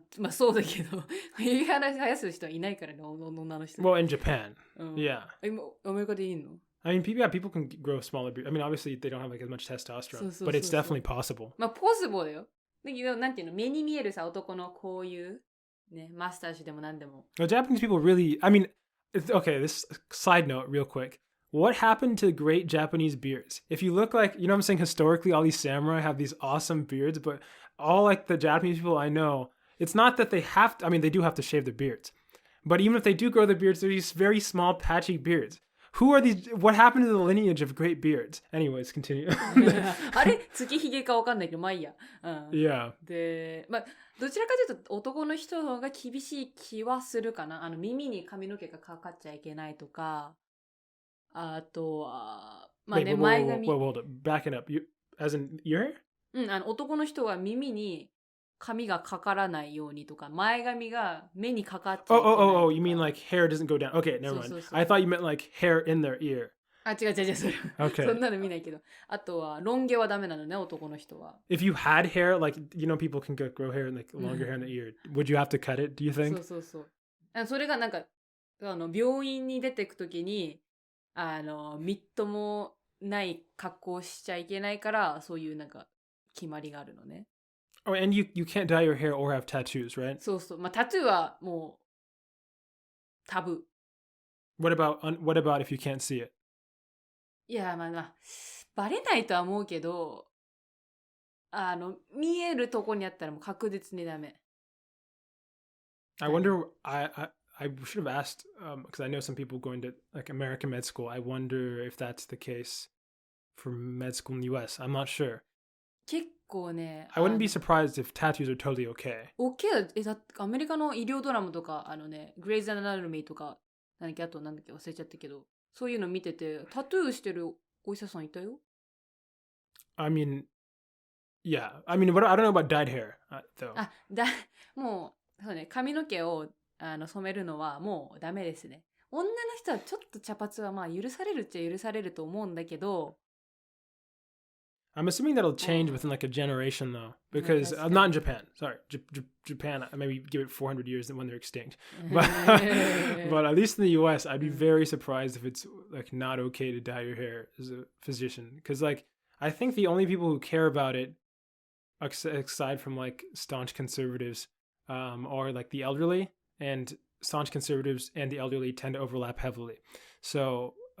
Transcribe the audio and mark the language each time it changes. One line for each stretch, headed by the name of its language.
Japanese: そうだけど、髭生やす人はいないからね、女の人。
English: Well, in Japan, yeah.
Japanese: アメリカでいいの？
English: I mean, people can grow smaller beards. I mean, obviously they don't have like as much testosterone, but it's definitely possible.
Japanese: possible だよ。だけど、なんていうの、目に見えるさ、男のこういう、ね、マスタージュでもなんでも。
English: Well, Japanese people really, I mean, okay, this side note real quick. What happened to great Japanese beards? If you look like, you know what I'm saying, historically, all these samurai have these awesome beards, but all like the Japanese people I know, it's not that they have to, I mean, they do have to shave their beards. But even if they do grow their beards, they're these very small, patchy beards. Who are these, what happened to the lineage of great beards? Anyways, continue.
Japanese: あれ月ひげかわかんないけど、まあいいや。
English: Yeah.
Japanese: で、どちらかというと男の人の方が厳しい気はするかな。耳に髪の毛がかかっちゃいけないとか、あとは、前髪。
English: Hold up. Back it up. As in your hair?
Japanese: 男の人は耳に髪がかからないようにとか、前髪が目にかかっちゃいけないとか。
English: Oh, you mean like hair doesn't go down. Okay, never mind. I thought you meant like hair in their ear.
Japanese: 違う、それ。
English: Okay.
Japanese: そんなの見ないけど。あとは、ロン毛はダメなのね、男の人は。
English: If you had hair, like, you know, people can grow hair and like longer hair in the ear. Would you have to cut it, do you think?
Japanese: そう。それがなんか、病院に出てくときに、みっともない格好をしちゃいけないから、そういうなんか決まりがあるのね。
English: Oh, and you can't dye your hair or have tattoos, right?
Japanese: そうそう。まあ、タトゥーはもうタブー。
English: What about if you can't see it?
Japanese: いや、まあ、バレないとは思うけど、見えるとこにあったらもう確実にダメ。
English: I wonder. I should have asked because I know some people going to like American med school. I wonder if that's the case for med school in the U.S. I'm not sure.
Japanese: 結構ね、
English: I wouldn't be surprised if tattoos are totally okay.
Japanese: OK だアメリカの医療ドラマとか、グレイズ・アナトミーとか、あとなんだっけ忘れちゃったけど、そういうの見てて、タトゥーしてるお医者さんいたよ。
English: I mean, yeah. I mean, I don't know about dyed hair though.
Japanese: もう、そうね、髪の毛を染めるのはもうダメですね。女の人はちょっと茶髪はまあ許されるっちゃ許されると思うんだけど、
English: I'm assuming that'll change within like a generation though, because not in Japan. Sorry, Japan. Maybe give it 400 years when they're extinct. But at least in the U.S., I'd be very surprised if it's like not okay to dye your hair as a physician, because like I think the only people who care about it, aside from like staunch conservatives, are like the elderly, and staunch conservatives and the elderly tend to overlap heavily. So.